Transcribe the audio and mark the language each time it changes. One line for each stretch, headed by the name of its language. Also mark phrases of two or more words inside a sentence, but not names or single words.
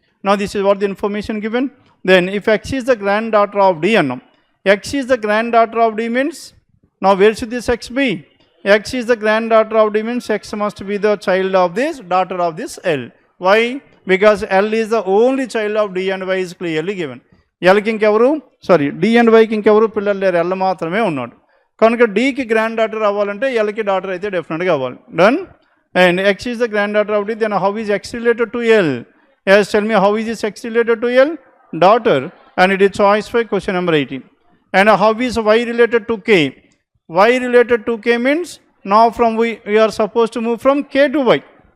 English: Now this is what the information given. Then if X is the granddaughter of D, and X is the granddaughter of D means, now where should this X be? X is the granddaughter of D means X must be the child of this, daughter of this L. Why? Because L is the only child of D and Y is clearly given.
Telugu: L కి ఇంకెవరు, sorry, D and Y కి ఇంకెవరు పిల్లలు లేరు, L మాత్రమే ఉన్నాడు. Kanuka D ki granddaughter avvalante L ki daughter aithe definitely ga avvali. Done?
English: And X is the granddaughter of D, then how is X related to L? Yes, tell me how is this X related to L? Daughter. And it is choice for question number 18. And how is Y related to K? Y related to K means now from we are supposed to move from K to Y.